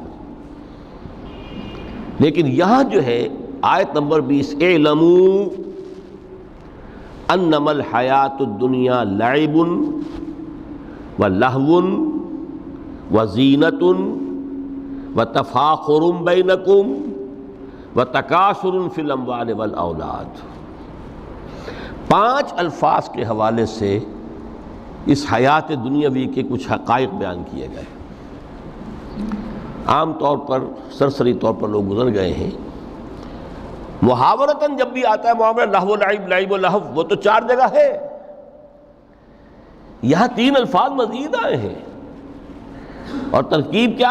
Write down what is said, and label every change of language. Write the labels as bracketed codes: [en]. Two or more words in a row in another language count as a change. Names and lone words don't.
[ur] لیکن یہاں جو ہے آیت نمبر 20، [ar] اعلموا انما الحیات الدنیا لعب و لہو و زینت و تفاخر بینکم و تکاثر فی الاموال والاولاد۔ [ur] 5 الفاظ کے حوالے سے اس حیات دنیاوی کے کچھ حقائق بیان کیے گئے، عام طور پر سرسری طور پر لوگ گزر گئے ہیں، محاورتاً جب بھی آتا ہے معاملہ لہو و لعب، لعب و لہو، وہ تو 4 جگہ ہے، یہاں 3 الفاظ مزید آئے ہیں، اور ترکیب کیا ہے؟